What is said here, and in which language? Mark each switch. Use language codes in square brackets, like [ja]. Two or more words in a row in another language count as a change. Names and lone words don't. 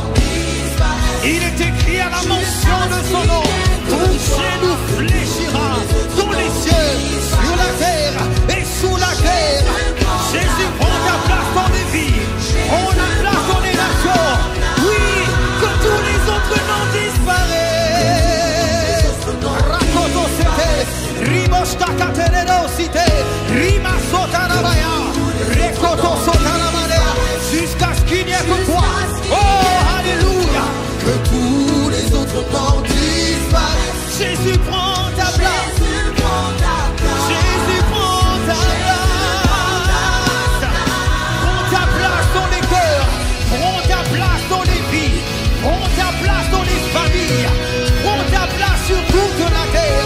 [fr] Il est écrit à la mention de son nom, tout genou fléchira dans les cieux, sur la terre et sous la terre. Jésus prend ta place dans les vies, prend la place dans les nations. Oui, que tous les autres noms disparaissent. Rakoto sete, rimoshta katerero site, rima sotanabaya, rekoto sotanabaya, jusqu'à ce qu'il n'y ait que toi. Oh, alléluia. Que tous les autres noms disparaissent. Jésus prend ta place, Jésus prend ta place, Jésus prend ta place. Prends ta place dans les cœurs, prends ta place dans les vies, prends ta place dans les familles, prends ta place sur toute la terre.